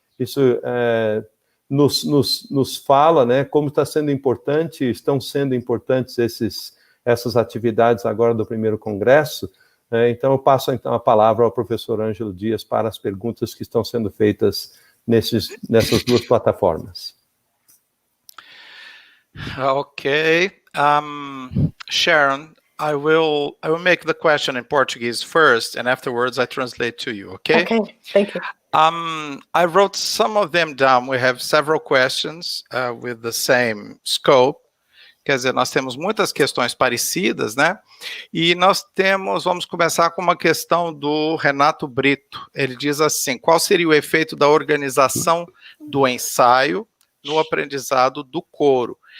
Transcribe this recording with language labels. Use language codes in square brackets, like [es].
[pt] Isso nos fala, né, como está sendo importante, estão sendo importantes essas atividades agora do primeiro congresso. Então, eu passo então a palavra ao professor Ângelo Dias para as perguntas que estão sendo feitas nessas duas plataformas. [en] Okay. Sharon, I will make the question in Portuguese first, and afterwards I translate to you, okay? Okay, thank you. I wrote some of them down. We have several questions with the same scope. [pt] Quer dizer, nós temos muitas questões parecidas, né? E vamos começar com uma questão do Renato Brito. Ele diz assim: qual seria o efeito da organização do ensaio no aprendizado do coro?